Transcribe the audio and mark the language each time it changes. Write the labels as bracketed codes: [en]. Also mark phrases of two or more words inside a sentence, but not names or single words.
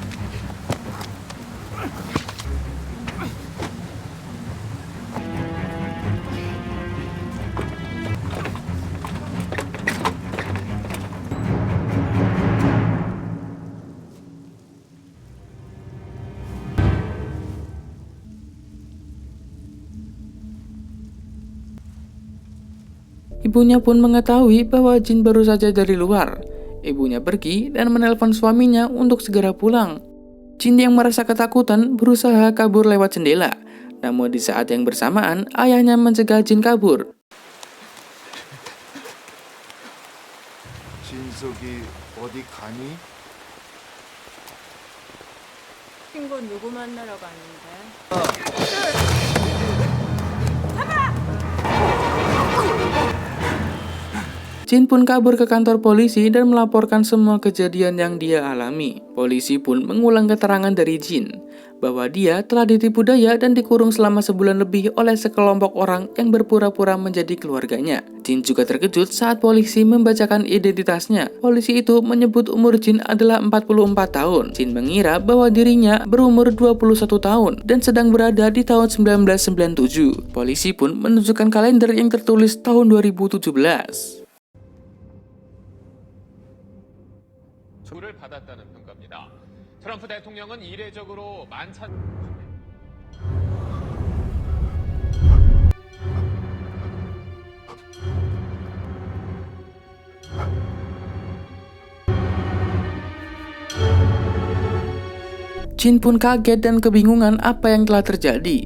[id] Ibunya pun mengetahui bahwa Jin baru saja dari luar. Ibunya pergi dan menelpon suaminya untuk segera pulang. Jin yang merasa ketakutan berusaha kabur lewat jendela. Namun di saat yang bersamaan, ayahnya mencegah Jin kabur. [ko] 진석이 어디 가니? 친구 누구 만나러 가는데? [id] Jin pun kabur ke kantor polisi dan melaporkan semua kejadian yang dia alami. Polisi pun mengulang keterangan dari Jin. bahwa dia telah ditipu daya dan dikurung selama sebulan lebih oleh sekelompok orang yang berpura-pura menjadi keluarganya. Jin juga terkejut saat polisi membacakan identitasnya. Polisi itu menyebut umur Jin adalah 44 tahun. Jin mengira bahwa dirinya berumur 21 tahun dan sedang berada di tahun 1997. Polisi pun menunjukkan kalender yang tertulis tahun 2017. [ko] 를 받았다는 평가입니다. 트럼프 대통령은 이례적으로 만찬 [id] Jin pun kaget dan kebingungan apa yang telah terjadi.